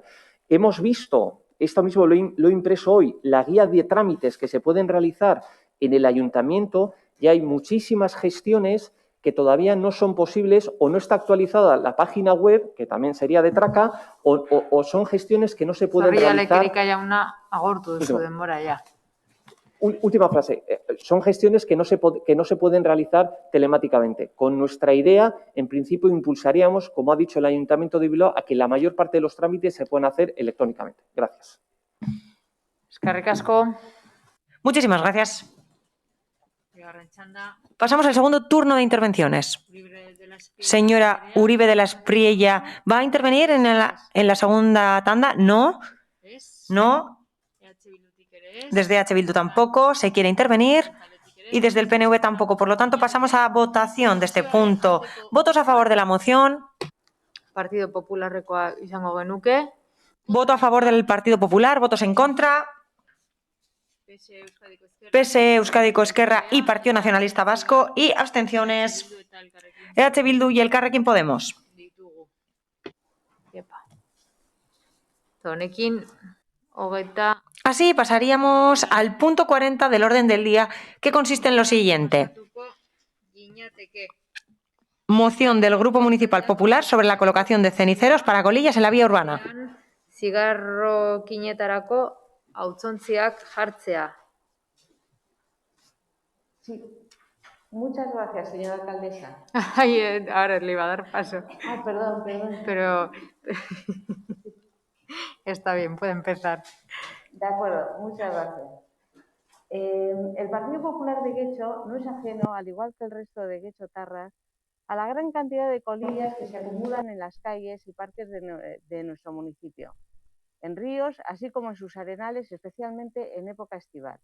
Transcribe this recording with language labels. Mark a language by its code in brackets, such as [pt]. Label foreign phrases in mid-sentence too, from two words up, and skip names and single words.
[es] Hemos visto, esto mismo lo he impreso hoy, la guía de trámites que se pueden realizar en el ayuntamiento, y hay muchísimas gestiones que todavía no son posibles o no está actualizada la página web, que también sería de Traca, o son gestiones que no se pueden realizar. [eu] Agortu duzu denbora ya. [es] Última frase. Son gestiones que no se pueden realizar telemáticamente. Con nuestra idea, en principio, impulsaríamos, como ha dicho el Ayuntamiento de Bilbao, a que la mayor parte de los trámites se puedan hacer electrónicamente. Gracias. [eu] Eskerrik asko. [es] Muchísimas gracias. Pasamos al segundo turno de intervenciones. Señora Uribe de la Espriella, ¿va a intervenir en la segunda tanda? No. No. Desde H. Bildu tampoco se quiere intervenir y desde el PNV tampoco. Por lo tanto, pasamos a votación de este punto. ¿Votos a favor de la moción? [eu] Partido Popularrekoa izango genuke. [es] Voto a favor del Partido Popular. ¿Votos en contra? PSE, Euskadiko Ezkerra y Partido Nacionalista Vasco. Y abstenciones. EH Bildu y Elkarrekin Podemos. [eu] Honekin, hogeita. [es] Así pasaríamos al punto 40 del orden del día, que consiste en lo siguiente. Moción del Grupo Municipal Popular sobre la colocación de ceniceros para colillas en la vía urbana. [eu] Zigarro kinetarako hautzontziak jartzea. [es] Sí. Muchas gracias, señora alcaldesa. Ay, ahora le iba a dar paso. Ah, perdón. Pero está bien, puede empezar. De acuerdo, muchas gracias. El Partido Popular de Guecho no es ajeno, al igual que el resto de guechotarras, a la gran cantidad de colillas que se acumulan en las calles y parques de nuestro municipio, en ríos, así como en sus arenales, especialmente en época estival.